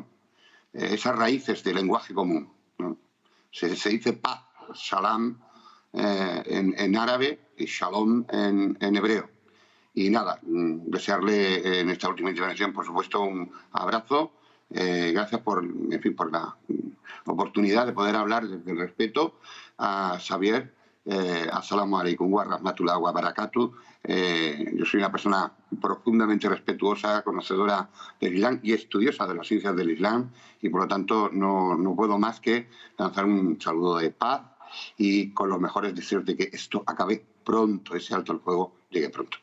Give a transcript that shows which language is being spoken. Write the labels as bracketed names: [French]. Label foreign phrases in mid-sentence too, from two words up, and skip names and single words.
[Spanish] Esas raíces de lenguaje común, ¿no? Se dice paz, salam, en árabe y shalom en hebreo. Y nada, desearle en esta última intervención, por supuesto, un abrazo. Gracias por la oportunidad de poder hablar desde el respeto a Xavier. [Arabic] السلام عليكم ورحمة الله وبركاته. [Spanish] Yo soy una persona profundamente respetuosa, conocedora del Islam y estudiosa de las ciencias del Islam, y por lo tanto no puedo más que lanzar un saludo de paz y con los mejores deseos de que esto acabe pronto, ese alto el fuego llegue pronto.